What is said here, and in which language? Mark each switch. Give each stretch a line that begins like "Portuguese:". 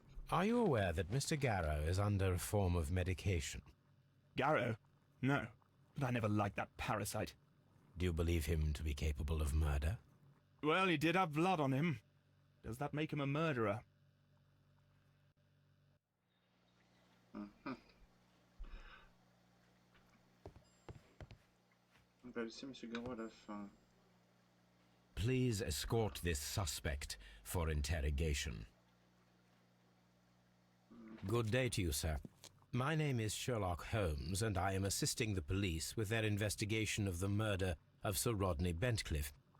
English: Are you aware that Mr. Garrow is under a form of medication? Garrow? No, but I never liked that parasite. Do you believe him to be capable of murder? Well, he did have blood on him. Does that make him a murderer?
French: On va laisser Monsieur Garou à la fin.
English: Please escort this suspect for interrogation. Good day to you, sir. My name is Sherlock Holmes, and I am assisting the police with their investigation of the murder of Sir Rodney Bentcliffe.